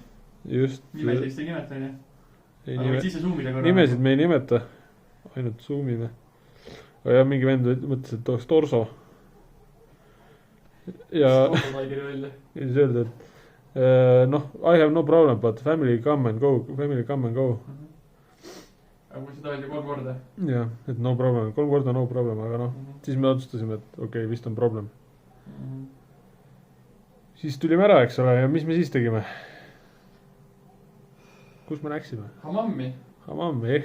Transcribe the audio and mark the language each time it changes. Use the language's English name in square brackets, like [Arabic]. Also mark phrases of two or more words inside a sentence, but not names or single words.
[Estonian] Just. Nimesid ei nimeta, on ju? Aga võid sisse zoomida korra. Nimesid me ei nimeta. Ainult zoomime. Aga jah, mingi vend mõtles, et oleks torso. ja Autotaigeri välja. siis öelda, et noh, [English] I have no problem, but family come and go. [Estonian] Aga kui seda öeldi 3 korda. jah, et [English] no problem, [Estonian] 3 korda [English] no problem, [Estonian] aga noh, siis me otsustasime, et okei, vist on problem. Siis tulime ära, eks ole, ja mis me siis tegime? Kus me läksime? Hammammi ehk